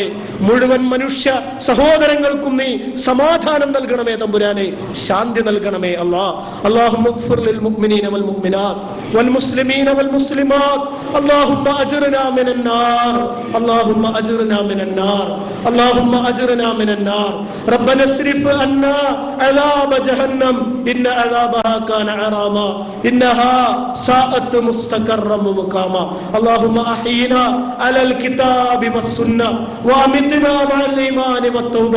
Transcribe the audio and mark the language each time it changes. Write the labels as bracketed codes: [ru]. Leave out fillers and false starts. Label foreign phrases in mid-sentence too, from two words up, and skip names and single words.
[ml] മുഴുവൻ മനുഷ്യ സഹോദരങ്ങൾക്കും നീ സമാധാനം നൽകണമേ തമ്പുരാനെ. ശാന്തി നൽകണമേ അല്ലാഹ്. [ar] اللهم اغفر للمؤمنين والمؤمنات والمسلمين والمسلمات. اللهم أجرنا من النار. اللهم أجرنا من النار. അല്ലാഹുമ്മ أجرنا من النار. ربنا اصرف عنا عذاب جهنم إن عذابها كان غراما إنها ساءت مستقرا ومقاما. اللهم أحينا على الكتاب والسنة وأمتنا مع الإيمان والتوبة.